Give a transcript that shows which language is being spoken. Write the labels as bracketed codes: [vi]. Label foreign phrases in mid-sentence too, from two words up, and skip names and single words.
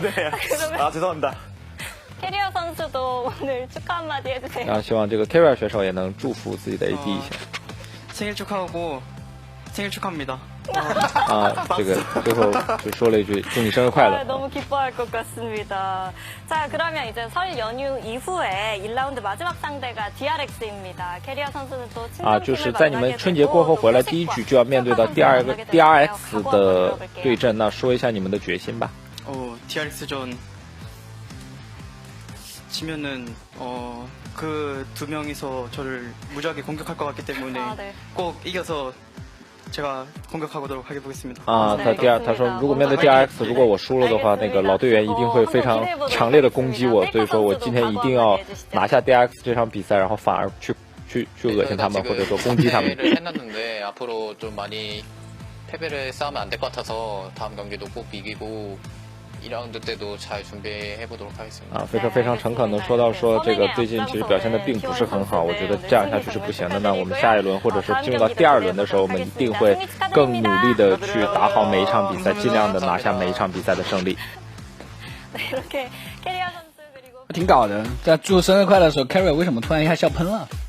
[zh] 啊， [ko] 죄송합니다。 캐리어 선수도 오늘 축하 한마디 해주세요. [zh] 然后希望这个 [ko] 캐리어选手 [zh] 也能祝福自己的 AD 一下。 [ko] 생일 축하하고 생일 축하합니다. [zh] 啊，这个最后就说了一句祝你生日快乐。 [ko] 너무 기뻐할 것 같습니다. 자, 그러면 이제 설 연휴 이후에 1라운드 마지막 상대가 DRX입니다. 캐리어 선수는 또 [zh] 啊，就是在你们春节过后回来，第一局就要面对到第二个 DRX 的对阵，那说一下你们的决心吧。 [ko] DRX전 지면은 그 두 명이서 저를 무지하게 공격할 것 같기 때문에 꼭 이겨서 제가 공격하도록 해보겠습니다. [zh] 啊，他说如果面对 DRX， 如果我输了的话，那个老队员一定会非常强烈的攻击我，所以说我今天一定要拿下 DRX 这场比赛，然后反而去恶心他们，或者说攻击他们。 [ko] 했는데 앞으로 좀 많이 패배를 쌓으면 안 될 것 같아서 다음 경기도 꼭 이기고 2라운드 때도 잘 준비해보도록 하겠습니다. [zh] 啊，非常诚恳的说到说这个最近其实表现的并不是很好，我觉得这样下去是不行的。那我们下一轮或者说进入到第二轮的时候，我们一定会更努力的去打好每一场比赛，尽量的拿下每一场比赛的胜利。挺搞的，在祝生日快乐的时候 ，Carry 为什么突然一下笑喷了？